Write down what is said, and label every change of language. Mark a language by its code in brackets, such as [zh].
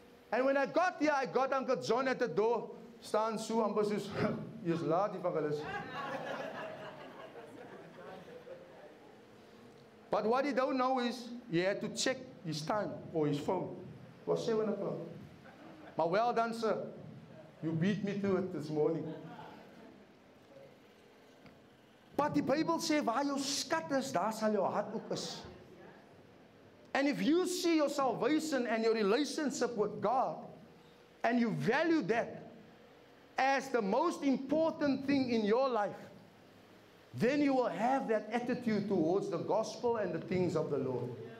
[en] And when I got here, I got Uncle John at the door, [af] staan so amper soos, jy's laat evangelis. [en] But what he don't know is, he had to check his time or his phone. It was 7 o'clock. But well done, sir. You beat me to it this morning. [af] But die Bybel sê, waar jou skat is, daar sal jou hart ook is. [en] And if you see your salvation and your relationship with God, and you value that as the most important thing in your life, then you will have that attitude towards the gospel and the things of the Lord.